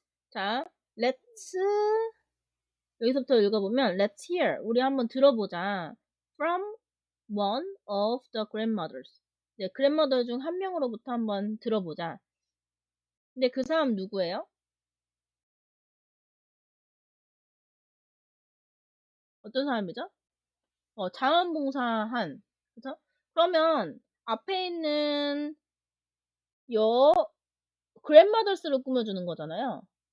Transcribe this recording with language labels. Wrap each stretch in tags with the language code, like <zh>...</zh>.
<ko>자, let's 여기서부터 읽어보면</ko> <en>let's hear</en> <ko>우리 한번 들어보자.</ko> <en>from one of the grandmothers.</en> <ko>네, grandmother 중 한 명으로부터 한번 들어보자. 근데 그 사람 누구예요? 어떤 사람이죠? 자원봉사한. 그죠? 그러면 앞에 있는 여 grandmothers를 꾸며주는 거잖아요.</ko>